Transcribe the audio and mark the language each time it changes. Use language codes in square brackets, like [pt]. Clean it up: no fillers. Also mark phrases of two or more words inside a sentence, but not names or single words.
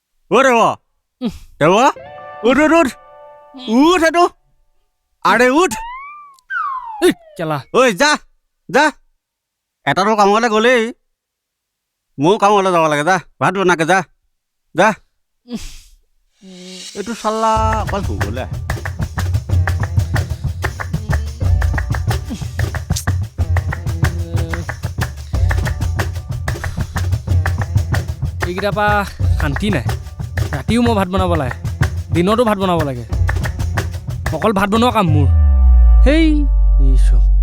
[vi] Ủa Dewa? Dewa? Út. Út hết đâu? À đây út. [as] Chala. Ôi যা এটা তো কামলে গলি মো কামলে যাব লাগে যা ভাত বনাকে যা এটু শালা কল গলে এইকেইটা পা শান্তি নাই ৰাতিও মই ভাত বনাব লাগে দিনতো ভাত বনাব লাগে অকল ভাত বনোৱা কাম মোৰ হেই এইছো